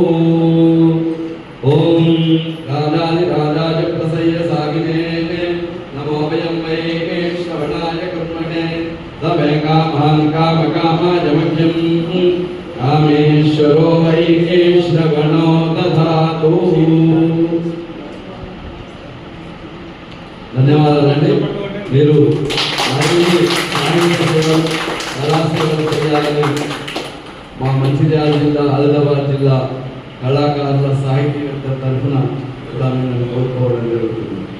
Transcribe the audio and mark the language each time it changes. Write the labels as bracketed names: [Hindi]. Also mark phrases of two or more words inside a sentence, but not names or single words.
[Sanskrit] ॐ राजाधिराजाय प्रसय्य सागिने नमो वयं वै श्रवणाय कर्मणे तवे कामान् कामकामाय मह्यं कामेश्वरो वै श्रवणो दधातु। [Telugu] ధన్యవాదాలండి. మీరు కళాసేవలు చేయాలని మా మంచిర్యాల జిల్లా ఆదిలాబాద్ జిల్లా కళాకారుల సాహిత్యవేత్త తరఫున కూడా మేము కోరుకోవడం జరుగుతుంది.